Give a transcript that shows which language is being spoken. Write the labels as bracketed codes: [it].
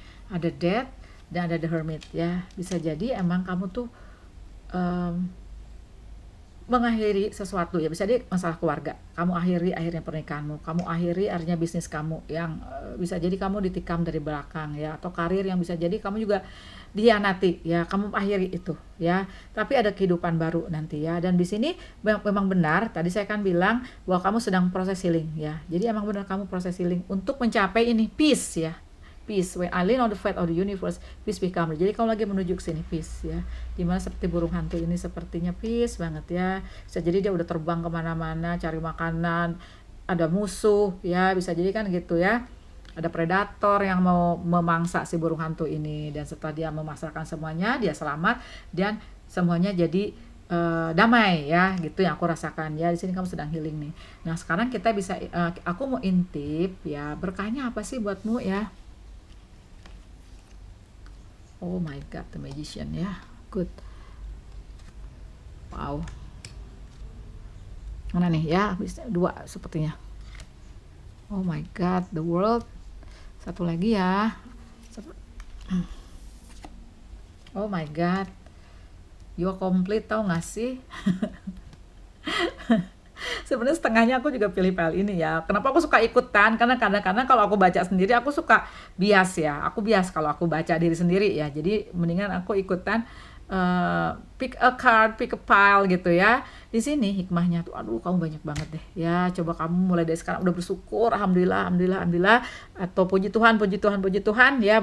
[id] Ada Death dan ada The Hermit ya. Bisa jadi emang kamu tuh mengakhiri sesuatu ya, bisa jadi masalah keluarga, kamu akhirnya pernikahanmu, kamu akhirnya bisnis kamu yang bisa jadi kamu ditikam dari belakang ya, atau karir yang bisa jadi kamu juga dihianati ya, kamu akhiri itu ya. Tapi ada kehidupan baru nanti ya. Dan di sini memang benar tadi saya kan bilang bahwa kamu sedang proses healing ya, jadi emang benar kamu proses healing untuk mencapai ini peace ya. [en] Peace, when I lean on the faith of the universe, peace become. [id] Jadi kamu lagi menuju ke sini peace ya, dimana seperti burung hantu ini sepertinya peace banget ya. Bisa jadi dia udah terbang kemana-mana cari makanan, ada musuh ya, bisa jadi kan gitu ya, ada predator yang mau memangsa si burung hantu ini. Dan setelah dia memasakkan semuanya, dia selamat dan semuanya jadi damai ya, gitu yang aku rasakan ya. Di sini kamu sedang healing nih. Nah sekarang kita bisa aku mau intip ya, berkahnya apa sih buatmu ya. [en] Oh my god, the magician ya, good. [id] Wow, mana nih ya, bisa 2 sepertinya. [en] Oh my god, the world. [id] Satu lagi ya. [en] Oh my god, you are complete, [id] tau gak sih? Sebenarnya setengahnya aku juga pilih file ini ya. Kenapa aku suka ikutan? Karena kadang-kadang kalau aku baca sendiri aku suka bias ya. Aku bias kalau aku baca diri sendiri ya. Jadi mendingan aku ikutan [en] pick a card, pick a pile [id] gitu ya. Di sini hikmahnya tuh, aduh kamu banyak banget deh ya. Coba kamu mulai dari sekarang udah bersyukur, alhamdulillah, alhamdulillah, alhamdulillah, atau puji Tuhan, puji Tuhan, puji Tuhan ya.